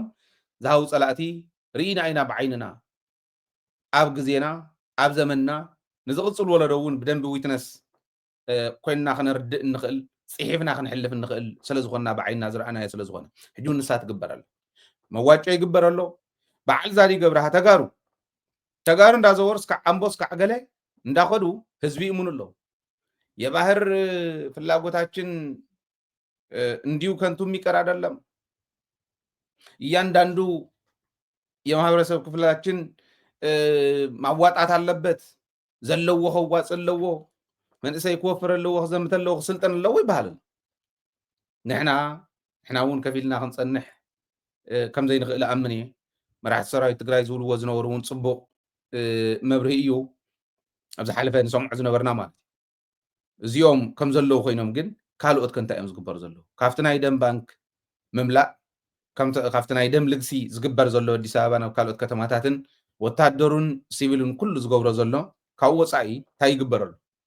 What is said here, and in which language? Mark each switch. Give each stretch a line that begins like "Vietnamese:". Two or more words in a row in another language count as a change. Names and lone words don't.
Tigrinya: ዝሃቡ ፀላእቲ ርኢና ኢና ብዓይንና ኣብ ግዜና ኣብ ዘመንና ንዝቕፅል ወለዶ እውን ብደንቢ ዊትነስ ኮይንና ክነርድእ ንኽእል ፅሒፍና ክንሕልፍ ንኽእል ስለዝኾንና ብዓይንና ዝረኣናዮ ስለዝኾነ ሕጂ እውን ንሳ ትግበር ኣሎ መዋጮ ይግበር ኣሎ በዓል ዛዲ ገብረሃ ተጋሩ እንዳዘወሩ እስካዕ ኣምቦ እስካዕ ገለ እንዳኸዱ ህዝቢ ይእምኑ ኣለዉ
Amharic: የባህር ፍላጎታችን እንዲሁ ከንቱ የሚቀር አይደለም እያንዳንዱ የማህበረሰብ ክፍላችን ማዋጣት አለበት
Tigrinya: ዘለዎ ከዋፅ ኣለዎ መንእሰይ ክወፍር ኣለዎ ክዘምት ኣለዎ ክስልጠን ኣለዎ ይበሃል ንሕና እውን ከፊልና ክንፀንሕ ከም ዘይንኽእል ኣምን እየ መራሕቲ ሰራዊት ትግራይ ዝብልዎ ዝነበሩ እውን ፅቡቕ መብርሂ እዩ ኣብ ዝሓለፈ ንሰምዖ ዝነበርና ማለት እዚኦም ከም ዘለዉ ኮይኖም ግን ካልኦት ከንታይ እዮም ዝግበሩ ዘለዉ ካብቲ ናይ ደም ባንክ ምምላእ ካብቲ ናይ ደም ልግሲ ዝግበር ዘሎ ኣዲስ ኣበባ ናብ ካልኦት ከተማታትን ወታደሩን ሲቪልን ኩሉ ዝገብሮ ዘሎ ካብ ወፃኢ እንታይ ይግበር ኣሎ